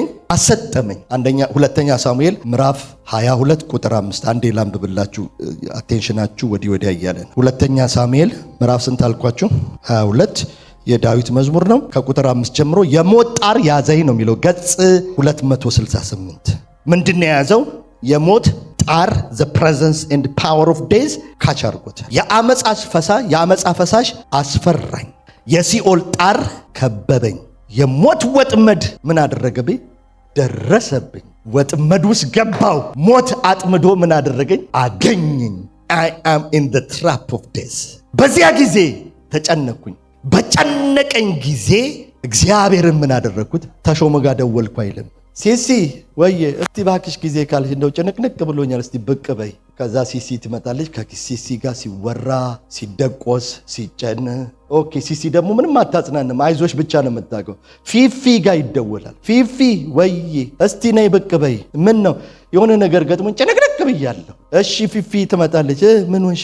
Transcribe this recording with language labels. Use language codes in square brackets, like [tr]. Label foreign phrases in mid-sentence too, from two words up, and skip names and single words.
[am] አሰጠመኝ። ሁለተኛ ሳሙኤል ምዕራፍ 22 ቁጥር 5 አንዴ ላንብብላችሁ፣ አቴንሽናችሁ ወዲያ እያለን። ሁለተኛ ሳሙኤል ምዕራፍ ስንት አልኳችሁ? 22 የዳዊት መዝሙር ነው። ከቁጥር 5 ጀምሮ የሞት ጣር ያዘኝ ነው የሚለው። ገጽ 268 ምንድን ነው የያዘው? የሞት ጣር [en] the presence and power of days [am] ካች አድርጎት። የአመፃ ፈሳሽ አስፈራኝ። የሲኦል ጣር ከበበኝ። የሞት ወጥመድ ምን አደረገብኝ? ደረሰብኝ። ወጥመድ ውስጥ ገባው። ሞት አጥምዶ ምን አደረገኝ? አገኘኝ። [en] I am in the trap of death። [am] በዚያ ጊዜ ተጨነኩኝ። በጨነቀኝ ጊዜ እግዚአብሔርን ምን አደረግኩት? ተሾመ ጋር ደወልኩ አይልም። ሲሲ ወየ እስቲ ባክሽ ጊዜ ካልሽ እንደው ጭንቅንቅ ብሎኛል እስቲ ብቅ በይ። ከዛ ሲሲ ትመጣለች። ከሲሲ ጋር ሲወራ ሲደቆስ ሲጨን ኦኬ። ሲሲ ደግሞ ምንም አታጽናንም፣ አይዞሽ ብቻ ነው የምታውቀው። ፊፊ ጋር ይደወላል። ፊፊ ወየ እስቲ ነይ ብቅ በይ። ምን ነው የሆነ ነገር ገጥሞኝ ጭንቅንቅ ብያለሁ። እሺ ፊፊ ትመጣለች። ምን ሆንሽ?